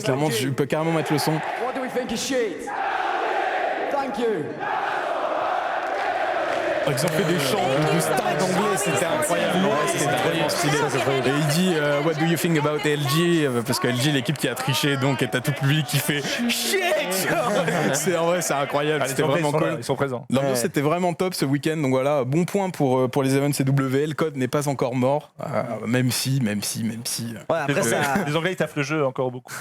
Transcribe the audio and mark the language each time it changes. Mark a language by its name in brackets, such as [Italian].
[French] clairement, tu peux carrément mettre le son. [English] What do we think is shit? Thank you. [French] Ils ont fait des chants de stade anglais, c'était incroyable. Ouais, c'était vraiment stylé. Et il dit [English] What do you think about LG? [French] Parce que LG, l'équipe qui a triché, donc, et t'as tout le public qui fait shit. C'est en vrai, c'est incroyable. C'était vraiment cool. Ils sont présents. L'ambiance était vraiment top ce week-end, donc voilà, bon point pour les events CW. Le code n'est pas encore mort, même si. Ouais, après ça. Les Anglais ils taffent le jeu encore beaucoup.